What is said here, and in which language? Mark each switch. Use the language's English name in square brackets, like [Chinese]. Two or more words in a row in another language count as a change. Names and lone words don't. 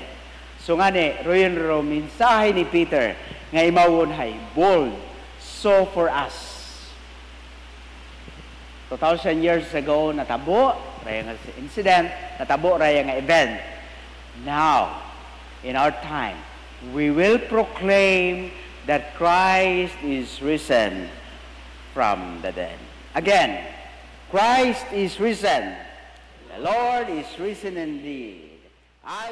[Kinaray-a] So nga ni, royon mensahe ni Peter nga imawon hay bold. [English] So for us, 2,000 years ago, [Kinaray-a] natabo, raya nga incident, natabo, raya nga event. [English] Now, in our time, we will proclaim that Christ is risen from the dead. Again, Christ is risen. The Lord is risen indeed.